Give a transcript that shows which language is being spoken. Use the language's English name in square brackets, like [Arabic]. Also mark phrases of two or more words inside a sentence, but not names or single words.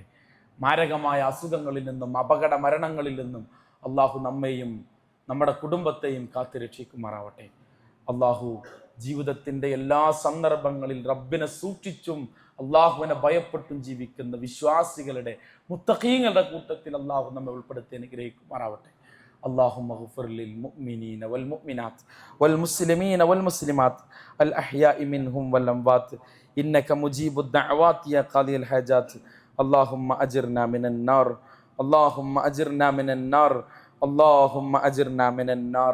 [Malayalam] മാരകമായ അസുഖങ്ങളിൽ നിന്നും അപകട മരണങ്ങളിൽ നിന്നും അള്ളാഹു നമ്മെയും നമ്മുടെ കുടുംബത്തെയും കാത്തുരക്ഷിക്കുമാറാവട്ടെ. അള്ളാഹു ജീവിതത്തിൻ്റെ എല്ലാ സന്ദർഭങ്ങളിൽ റബ്ബിനെ സൂക്ഷിച്ചും അള്ളാഹുവിനെ ഭയപ്പെട്ടും ജീവിക്കുന്ന വിശ്വാസികളുടെ, മുത്തഖീങ്ങളുടെ കൂട്ടത്തിൽ അള്ളാഹു നമ്മെ ഉൾപ്പെടുത്തി അനുഗ്രഹിക്കുമാറാവട്ടെ. [Arabic] اللهم اغفر للمؤمنين والمؤمنات والمسلمين والمسلمات الأحياء منهم والأموات إنك مجيب الدعوات يا قاضي الحاجات. اللهم أجرنا من النار، اللهم أجرنا من النار، اللهم أجرنا من النار.